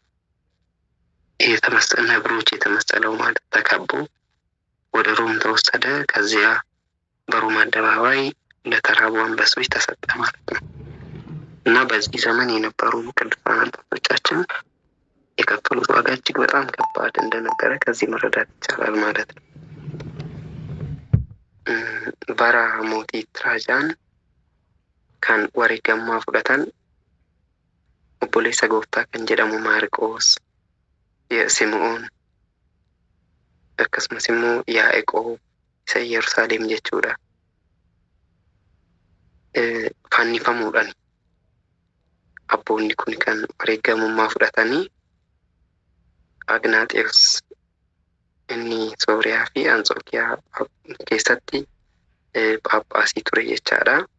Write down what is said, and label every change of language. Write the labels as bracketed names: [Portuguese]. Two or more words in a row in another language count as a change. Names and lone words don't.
[Amharic] ነብሮች የተመሰለው ማለት ተከቦ ወደ ሮም ተወሰደ። ከዚያ በሮም አደባባይ ለተራቡ አንበሶች ተሰጠ ማለት ነው። እና በዚህ ዘመን የነበሩ ቅዱሳን አባቶቻችን የከፈሉት ዋጋ እጅግ በጣም ከባድ እንደነበረ ከዚህ መረዳት ይቻላል ማለት ነው። [Oromo] Bara mootii Traajaan kan wareegama fudhatan obboleessa Gooftaa kan jedhamu Maarqos Simi'oon akkasumas immoo Yaa'eqoob isa Yerusaalem jechuudha. Fannifamuudhaan abboonni kun kan wareegamummaa fudhatanii Agnaaxeዎስ inni Sooriyaa fi Anxookiyaa keessatti Phaaphaasii ture jechaadha.